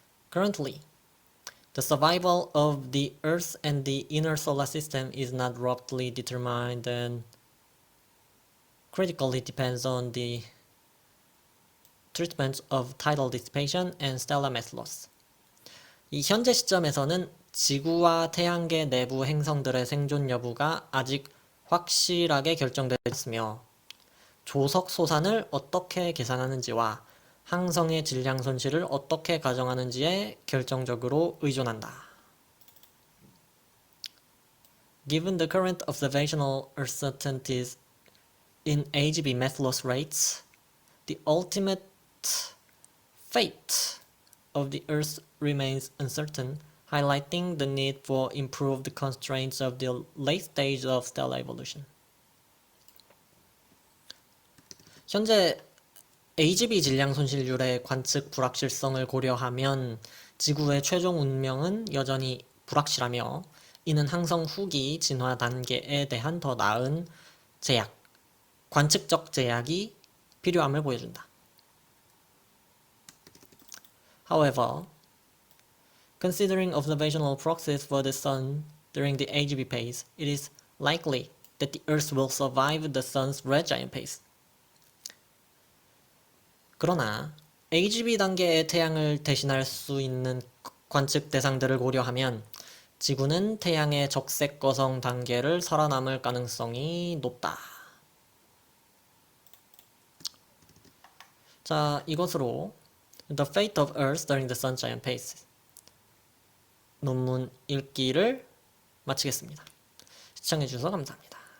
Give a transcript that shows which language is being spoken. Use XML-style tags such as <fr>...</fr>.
<en>Currently, the survival of the Earth and the inner solar system is not roughly determined and critically depends on the treatment of tidal dissipation and stellar mass loss.</en> <ko>이 현재 시점에서는 지구와 태양계 내부 행성들의 생존 여부가 아직 확실하게 결정되지 않았으며 조석 소산을 어떻게 계산하는지와 항성의 질량 손실을 어떻게 가정하는지에 결정적으로 의존한다.</ko> <en>Given the current observational uncertainties in AGB mass loss rates, the ultimate fate of the Earth remains uncertain, highlighting the need for improved constraints of the late stage of stellar evolution.</en> <ko>현재 AGB 질량 손실률의 관측 불확실성을 고려하면 지구의 최종 운명은 여전히 불확실하며 이는 항성 후기 진화 단계에 대한 더 나은 제약, 관측적 제약이 필요함을 보여준다.</ko> <en>However, considering observational proxies for the Sun during the AGB phase, it is likely that the Earth will survive the Sun's red giant phase.</en> <ko>그러나 AGB 단계의 태양을 대신할 수 있는 관측 대상들을 고려하면 지구는 태양의 적색 거성 단계를 살아남을 가능성이 높다. 자, 이것으로 The Fate of Earth During the Sun Giant Phase 논문 읽기를 마치겠습니다. 시청해주셔서 감사합니다.</ko>